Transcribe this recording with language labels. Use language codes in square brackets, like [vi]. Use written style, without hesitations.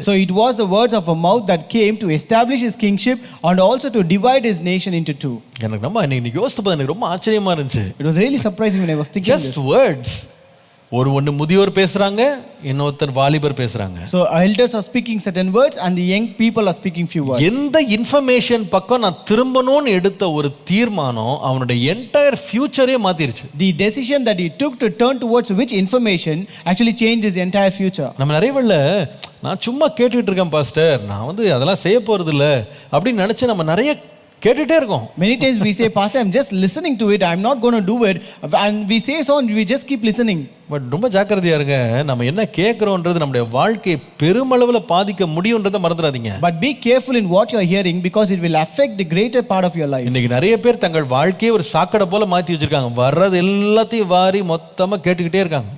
[en] So it was the words of a mouth that came to establish his kingship and also to divide his nation into 2. [ta] எனக்கு நம்ம இன்னைக்கு யோசித்து பார்த்தா எனக்கு ரொம்ப ஆச்சரியமா இருந்துச்சு. [en] It was really surprising when I was thinking Just this. words. [ta] ஒன்று முதியோர் பேசுறாங்க, இன்னொருத்தர் வாலிபர் பேசுறாங்க. [en] So elders are speaking certain words and the young people are speaking few words. [ta] எந்த இன்ஃபர்மேஷன் பக்கம் நான் திரும்பணும்னு எடுத்த ஒரு தீர்மானம் அவனுடைய [en] entire ஃபியூச்சரே [ta] மாத்திருச்சு. [en] The decision that he took to turn towards which information actually changed his entire future. [ta] நம்ம நிறைய வேளை நான் சும்மா கேட்டுக்கிட்டு இருக்கேன் பாஸ்டர், நான் வந்து அதெல்லாம் செய்ய போறது இல்லை அப்படின்னு நினைச்சு நம்ம நிறைய கேட்டுட்டே இருக்கோம். [en] Many times we say, Pastor, I'm just listening to it, I'm not going to do it, and we say so and we just keep listening. [ta] But ரொம்ப ஜாக்கிரதையா இருங்க. நம்ம என்ன கேட்கிறோன்றது நம்முடைய வாழ்க்கையை பெருமளவில் பாதிக்க முடியும்ன்றதை மறந்துடாதீங்க. [en] But be careful in what you are hearing because it will affect the greater part of your life. [ta] இன்னைக்கு நிறைய பேர் தங்கள் வாழ்க்கையை ஒரு சாக்கடை போல மாத்தி வச்சிருக்காங்க. வர்றது எல்லாத்தையும் வாரி மொத்தமா கேட்டுக்கிட்டே இருக்காங்க.